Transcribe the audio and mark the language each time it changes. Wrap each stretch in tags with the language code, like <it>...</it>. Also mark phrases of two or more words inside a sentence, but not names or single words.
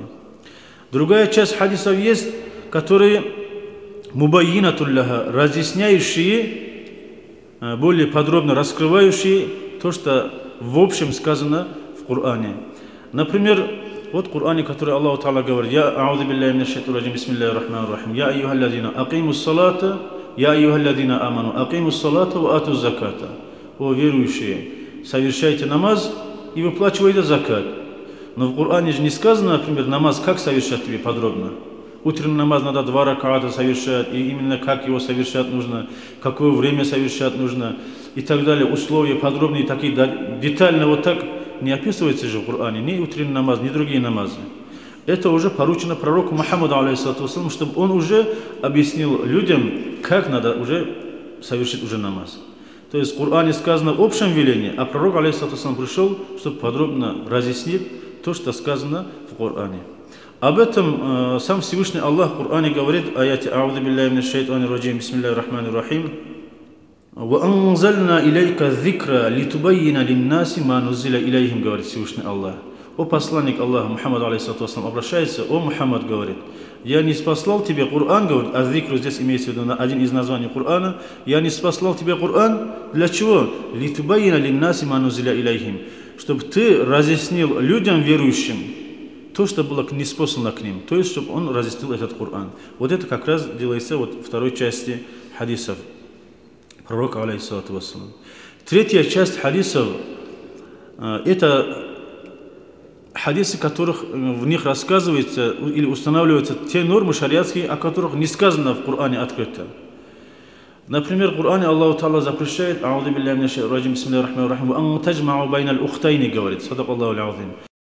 <ru>Другая часть хадисов есть, которые</ru> <ar>مبينة لها,</ar> <ru>разъясняющие, более подробно раскрывающие то, что в общем сказано в Коране. Например, вот в Коране, который Аллах Та'ала говорит:</ru> <ar>«أعوذ بالله من الشيطان الرجيم بسم الله الرحمن الرحيم يا أيها الذين أقيموا الصلاة يا أيها الذين آمنوا أقيموا الصلاة وآتوا الزكاة».</ar> <ru>О верующие, совершайте намаз и выплачивайте закат. Но в Коране же не сказано, например, намаз как совершать тебе подробно. Утренний намаз надо 2 раката совершать, и именно как его совершать нужно, какое время совершать нужно, и так далее. Условия подробные, такие детально вот так не описывается же в Коране, ни утренний намаз, ни другие намазы. Это уже поручено пророку Мухаммаду,</ru> <ar>عليه الصلاة والسلام,</ar> <ru>чтобы он уже объяснил людям, как надо уже совершить уже намаз. То есть в Коране сказано в общем велении, а пророк,</ru> <ar>عليه الصلاة والسلام,</ar> <ru>пришел, чтобы подробно разъяснить то, что сказано в Коране. Об этом сам Всевышний Аллах в Коране говорит:</ru> <ar>آية أعوذ بالله من الشيطان الرجيم بسم الله الرحمن الرحيم. وَأَنزَلْنَا إِلَيْكَ الذِّكْرَ لِتُبَيِّنَ لِلنَّاسِ مَا نُزِّلَ إِلَيْهِمْ,</ar> <ru>говорит Всевышний Аллах. О посланник Аллаха Мухаммад,</ru> <ar>عليه الصلاة والسلام,</ar> <ru>обращается: о Мухаммад, говорит, я не спаслал тебе Коран, говорит, а зикру здесь имеется в виду один из названий Корана. Я не спаслал тебе Коран для чего?</ru> <ar>لِتُبَيِّنَ لِلنَّاسِ مَا نُزِّلَ إِلَيْهِمْ,</ar> <ru>чтобы ты разъяснил людям верующим то, что было ниспослано к ним, то есть, чтобы он разъяснил этот Коран. Вот это как раз делается вот в второй части хадисов пророка,</ru> <ar>عليه الصلاة والسلام.</ar> <ru>Третья часть хадисов – это хадисы, которых в них рассказывается или устанавливаются те нормы шариатские, о которых не сказано в Коране открыто. Например, в Коране Аллах Та'ala запрещает,</ru> <ar>أعوذ بالله من الشيطان الرجيم بسم الله الرحمن الرحيم أن تجمعوا بين الأختين, говорит صدق الله العظيم.</ar>